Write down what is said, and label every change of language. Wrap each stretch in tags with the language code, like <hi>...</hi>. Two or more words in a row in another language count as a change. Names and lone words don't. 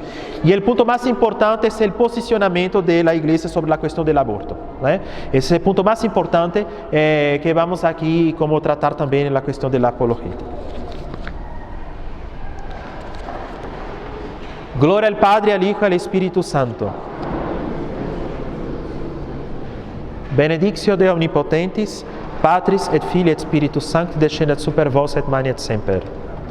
<es>Y el punto más importante es el posicionamiento de la iglesia sobre la cuestión del aborto, ¿no? Ese es el punto más importante que vamos aquí como tratar también en la cuestión de la apologética. Gloria al Padre, al Hijo y al Espíritu Santo.</es> <la>Benedictio Dei Omnipotentis, Patris et Filii et Spiritus Sancti descendat super vos et manet semper.</la>